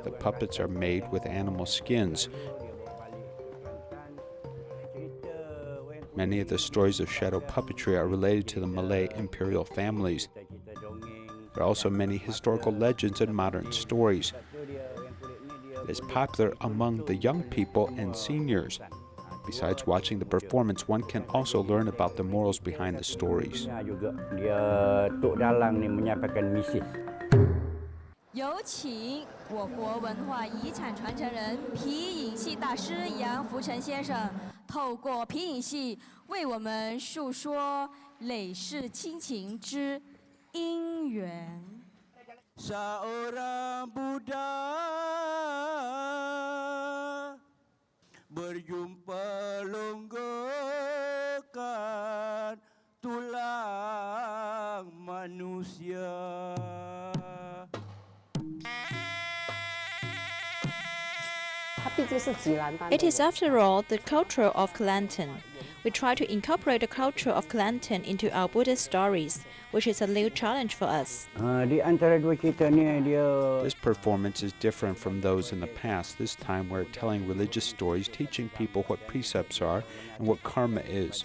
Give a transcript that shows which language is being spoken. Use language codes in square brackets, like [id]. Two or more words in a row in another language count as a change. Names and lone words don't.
[en] The puppets are made with animal skins. Many of the stories of shadow puppetry are related to the Malay imperial families. There are also many historical legends and modern stories. It is popular among the young people and seniors. Besides watching the performance, one can also learn about the morals behind the stories. [zh] 有请我国文化遗产传承人皮影戏大师杨福成先生，透过皮影戏为我们述说累世亲情之因缘。 [ms] Seorang Buddha berjumpa longgokan tulang manusia. [en] It is, after all, the culture of Kelantan. We try to incorporate the culture of Kelantan into our Buddhist stories, which is a new challenge for us. This performance is different from those in the past. This time we're telling religious stories, teaching people what precepts are and what karma is.